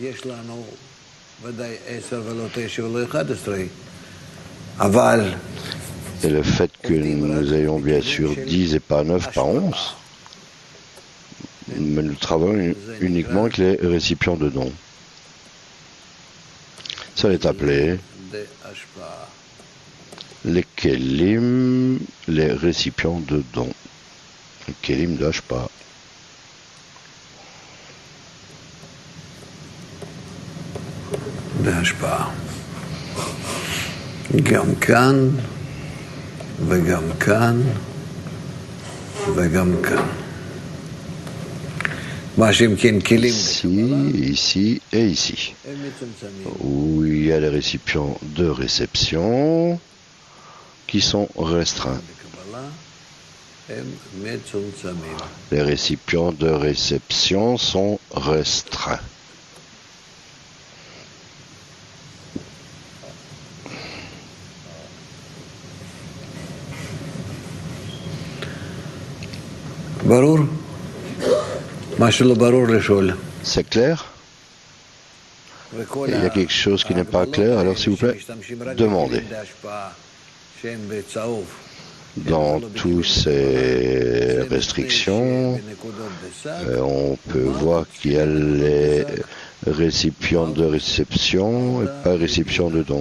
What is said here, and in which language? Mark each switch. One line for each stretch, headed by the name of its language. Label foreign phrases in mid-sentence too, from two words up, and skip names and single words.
French: Et le fait que nous ayons bien sûr 10 et pas 9, pas 11, mais nous travaillons uniquement avec les récipients de dons. Ça est appelé Les kelim, les récipients de dons. Les kelim de hashpa.
Hebrew: בהשפעה. גם כאן, וגם כאן, וגם כאן. מה שאם כן כלים
French: Ici et ici. Où il y a les récipients de réception qui sont restreints. Les récipients de réception sont restreints.
Hebrew: ברור? מה שלא ברור לשאול.
French: C'est clair? Il y a quelque chose qui n'est pas clair, alors s'il vous plaît, demandez. Dans toutes ces restrictions, on peut voir qu'il y a les récipients de réception et pas récipients de dons.